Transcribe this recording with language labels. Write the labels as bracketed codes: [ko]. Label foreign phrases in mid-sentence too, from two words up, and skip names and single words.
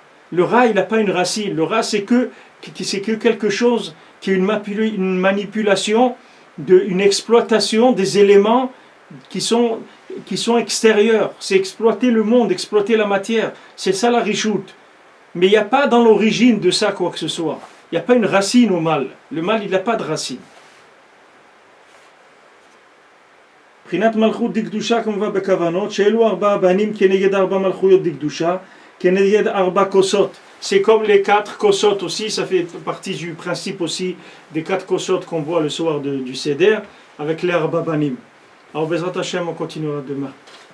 [fr] Le rat, il n'a pas une racine. Le rat, c'est que quelque chose qui est une manipulation, une exploitation des éléments qui sont extérieurs. C'est exploiter le monde, exploiter la matière. C'est ça la richoute. Mais il n'y a pas dans l'origine de ça quoi que ce soit. Il n'y a pas une racine au mal. Le mal, il n'a pas de racine. [he] מבחינת מלכות דקדושה כמובן בכוונות, שאלו 4 בנים כנגד 4 מלכויות דקדושה, כנגד 4 כוסות. [fr] C'est comme les 4 kosot aussi, ça fait partie du principe aussi des 4 kosot qu'on voit le soir du Seder, avec les 4 banim. Alors [he] בעזרת השם, [fr] on continuera demain.